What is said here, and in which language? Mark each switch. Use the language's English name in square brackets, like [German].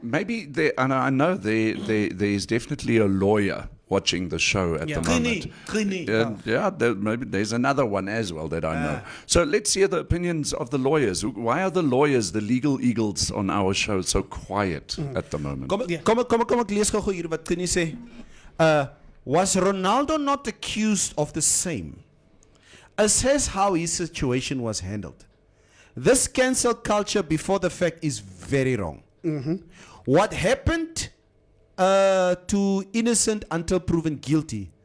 [English] maybe there, and I know there's definitely a lawyer watching the show at Yeah. the moment. Yeah, maybe there's another one as well that I know. So let's hear the opinions of the lawyers. Why are the lawyers, the legal eagles on our show, so quiet at the moment? [Afrikaans] Kom ek lees gou hier wat kan jy sê? [English] Was Ronaldo not accused of the same? Assess how his situation was handled. This cancel culture before the fact is very wrong. What happened to innocent until proven guilty?